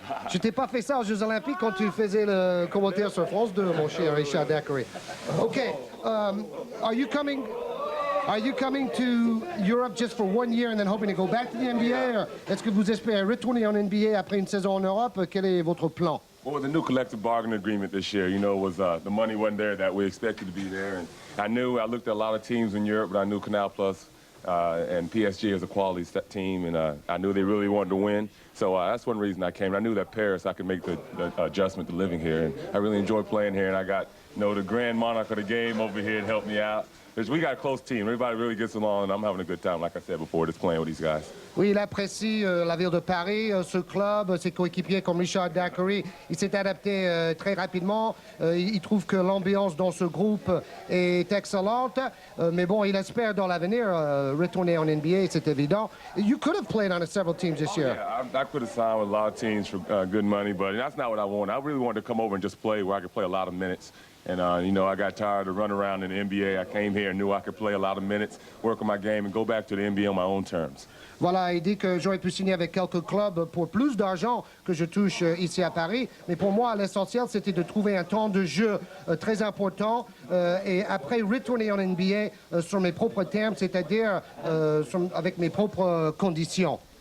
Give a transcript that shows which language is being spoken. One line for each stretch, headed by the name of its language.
French: Je t'ai pas fait ça aux Jeux Olympiques quand tu faisais le commentaire sur France 2, mon cher Richard Dackery.
English: OK, are you coming to Europe just for 1 year and then hoping to go back to the NBA?
French: Est-ce que vous espérez retourner en NBA après une saison en Europe? Quel est votre plan?
English: Well, with the new collective bargaining agreement this year, you know, was the money wasn't there that we expected to be there. And I looked at a lot of teams in Europe, but I knew Canal Plus and PSG is a quality team, and I knew they really wanted to win. So that's one reason I came. I knew that Paris, I could make the adjustment to living here, and I really enjoy playing here. And I got, you know, the grand monarch of the game over here to help me out. We got a close team. Everybody really gets along, and I'm having a good time, like I said before, just playing with these guys.
French: Oui, il apprécie la ville de Paris, ce club, ses coéquipiers comme Richard Dackery. Il s'est adapté très rapidement. Il trouve que l'ambiance dans ce groupe est excellente. Mais bon, il espère dans l'avenir retourner en NBA, c'est évident.
English: You could have played on several teams this year. Yeah, I could have signed with a lot of teams for good money, but that's not what I wanted. I really wanted to come over and just play where I could play a lot of minutes. And, you know, I got tired of running around in the NBA. I came here and knew I could play a lot of minutes, work on my game, and go back to the NBA on my own terms.
French: Voilà, il dit que j'aurais pu signer avec quelques clubs pour plus d'argent que je touche ici à Paris. Mais pour moi, l'essentiel, c'était de trouver un temps de jeu très important et après retourner en NBA sur mes propres termes, c'est-à-dire avec mes propres conditions.